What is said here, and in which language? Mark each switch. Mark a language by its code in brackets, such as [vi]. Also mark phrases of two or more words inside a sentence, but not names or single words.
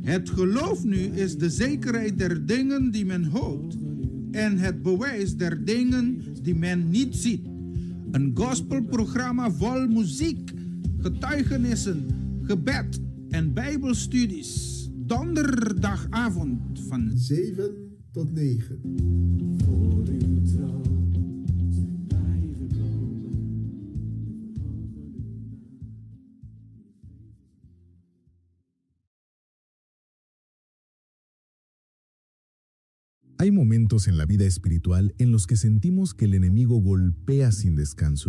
[nl] Het geloof nu is de zekerheid der dingen die men hoopt en het bewijs der dingen die men niet ziet. Een gospelprogramma vol muziek, getuigenissen, gebed en bijbelstudies. Donderdagavond van 7 tot 9. [es] Hay momentos en la vida espiritual en los que sentimos que el enemigo golpea sin descanso.